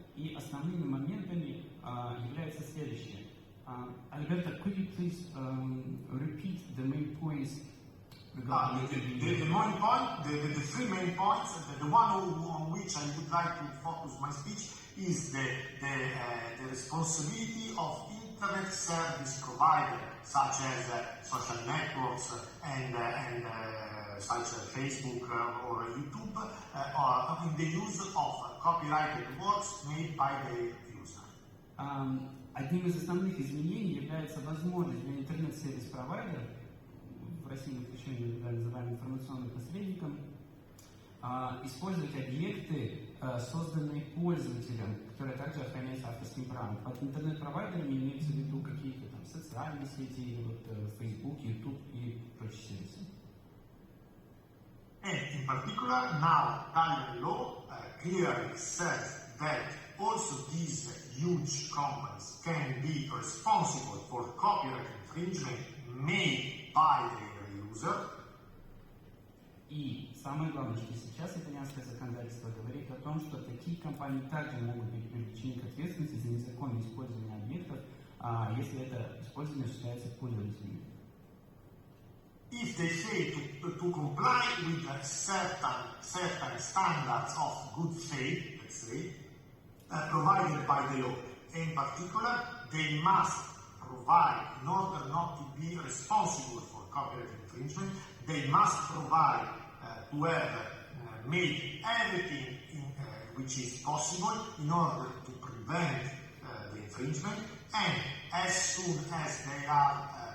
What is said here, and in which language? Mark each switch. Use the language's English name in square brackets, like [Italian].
[Russian] И основными моментами являются следующие. [English] Alberto, could you please repeat the main points regarding the main point, the three main points, the one on which I would like to focus my speech is the responsibility of internet service providers, such as social networks and such as Facebook or YouTube, in the use of copyrighted works made by the user. [Russian] Одним из основных изменений является возможность для интернет-сервис-провайдеров, в России мы еще иногда называем информационным посредником, использовать объекты, созданные пользователем, которые также охраняются авторским правом. Под интернет-провайдерами имеются в виду какие-то там социальные сети, вот, Facebook, YouTube и прочие сервисы. [English] And in particular, now Italian law clearly says that also these huge companies can be responsible for copyright infringement made by their user. [Russian] И самое главное, что сейчас итальянское законодательство говорит о том, что такие компании также могут быть привлечены к ответственности за незаконное использование объектов, если это использование осуществляется пользователями. [English] If they fail to comply with certain standards of good faith, let's say, provided by the law. In particular, they must provide, in order not to be responsible for copyright infringement, they must provide to have made everything which is possible in order to prevent the infringement, and as soon as they are